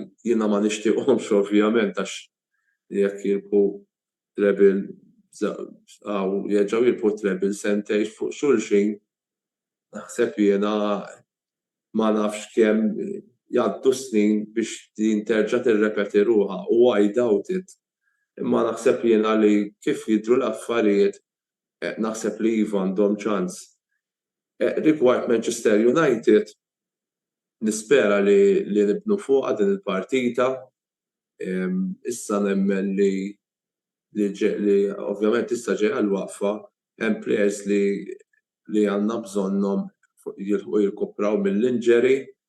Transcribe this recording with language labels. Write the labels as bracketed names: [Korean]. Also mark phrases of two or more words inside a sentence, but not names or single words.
[Maltese] Jiena ma nixtieqhomx ovvjament għax jekk jirbħu treble jerġgħu jirbħu treble sentejn fuq xulxin naħseb jiena ma nafx kemm jgħaddu snin biex din terġa' tirrepeti ruħha u [English] I doubt it. [Maltese] Imma naħseb jiena li kif jidhru l-affarijiet naħseb li iva għandhom ċans. Rigward Manchester United nispera li nibnu fuqha din il-partita. Issa nemmen li ovvjament issa ġejja l-waqfa hemm plejers li għandna bżonnhom jirkupraw mill-injury.